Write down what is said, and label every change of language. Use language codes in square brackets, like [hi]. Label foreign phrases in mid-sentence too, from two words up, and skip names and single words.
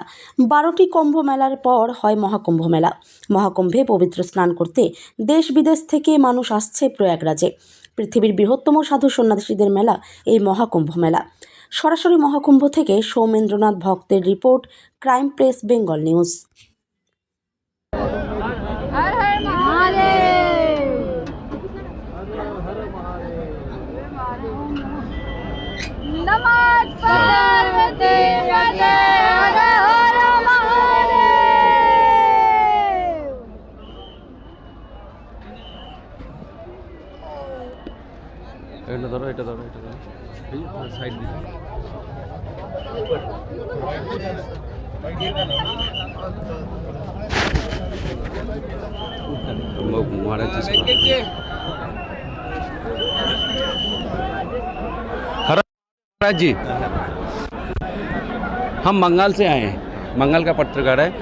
[bn] 12টি কুম্ভ মেলার পর হয় মহাকুম্ভ মেলা। মহাকুম্ভে পবিত্র স্নান করতে দেশ বিদেশ থেকে মানুষ আসছে প্রয়াগরাজে। পৃথিবীর বৃহত্তম সাধু সন্ন্যাসীদের মেলা এই মহাকুম্ভ মেলা। সরাসরি মহাকুম্ভ থেকে সৌমেন্দ্রনাথ ভক্তের রিপোর্ট, ক্রাইম প্রেস বেঙ্গল নিউজ। [sa] नमः पार्वती पते हर हर महादेव। [bn] এটা ধরো সাইড দিকে। [hi] महाराज जी, हम बंगाल से आए हैं, बंगाल का पत्रकार है।